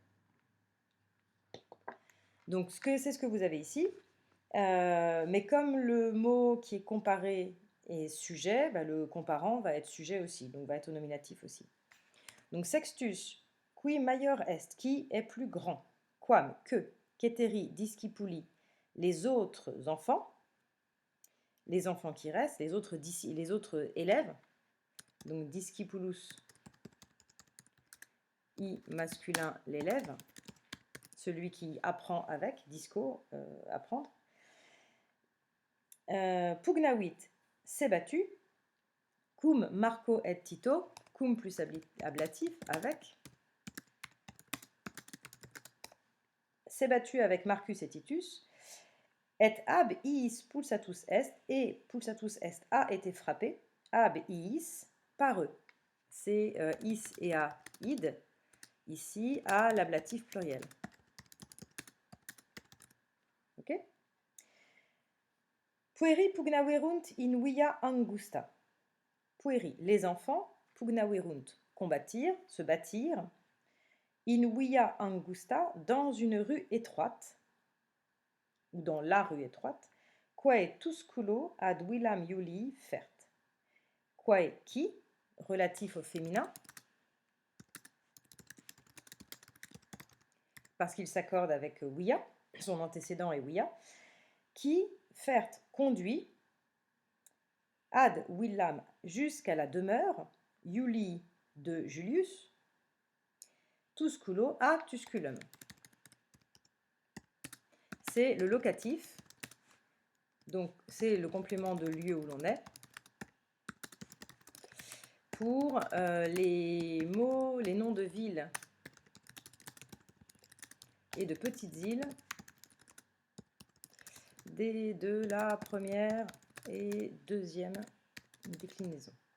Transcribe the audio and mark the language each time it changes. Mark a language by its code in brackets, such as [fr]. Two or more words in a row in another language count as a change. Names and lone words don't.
[fr] Donc, c'est ce que vous avez ici. Mais comme le mot qui est comparé est sujet, bah, le comparant va être sujet aussi, donc va être au nominatif aussi. Donc [la] sextus, qui maior est, [fr] qui est plus grand, [la] quam, que, ceteri, discipuli, [fr] les autres enfants qui restent, les autres élèves, donc discipulus, i masculin, l'élève, celui qui apprend avec, disco, apprendre. Pugnawit s'est battu. [la] Cum Marco et Tito, cum [fr] plus ablatif, avec. S'est battu avec Marcus et Titus. [la] Et ab iis pulsatus est, et pulsatus est [fr] a été frappé. [la] Ab iis, [fr] par eux. C'est [la] is et a, id. [fr] Ici, a l'ablatif pluriel. Ok? [la] Pueri pugnaverunt in via angusta. Pueri, [fr] les enfants, [la] pugnaverunt, [fr] combattir, se bâtir, [la] in via angusta, [fr] dans une rue étroite, ou dans la rue étroite, [la] quae tusculo ad villam Iulii fert. [fr] Quae qui, relatif au féminin, parce qu'il s'accorde avec via, son antécédent est via, qui, fert, conduit, [la] ad villam, [fr] jusqu'à la demeure, Iulii de Julius, tusculo a tusculum. C'est le locatif, donc c'est le complément de lieu où l'on est, pour les mots, les noms de villes et de petites îles de la première et deuxième déclinaison.